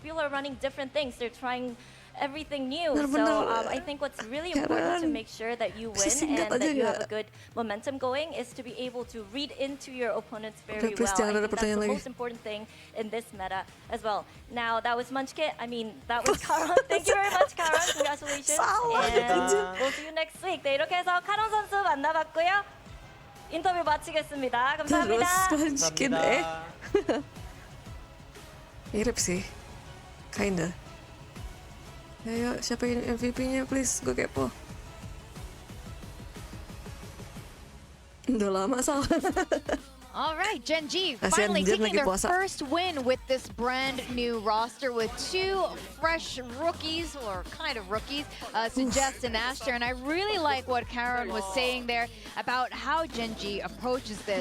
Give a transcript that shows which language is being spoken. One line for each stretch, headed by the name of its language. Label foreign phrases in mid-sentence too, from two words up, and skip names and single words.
English: People are running different things. They're trying everything new. So I think what's really important to make sure that you win and that you have a good momentum going is to be able to read into your opponents very well. I think that's the most important thing in this meta as well. Now, that was Munchkit. I mean, that was Karon. Thank you very much, Karon. Congratulations. And we'll see you next week.
Korean: 네, 이렇게 해서 카론 선수 만나봤고요. 인터뷰 마치겠습니다. 감사합니다. 감사합니다.
Indonesian: Mirip sih, kinda. Ayo, siapa MVP-nya please? Gue kepo. Udah lama salah.
English: All right, Gen.G finally taking their first win with this brand new roster with two fresh rookies, or kind of rookies, Suggest and Asher. And I really like what Karen was saying there about how Gen.G approaches this.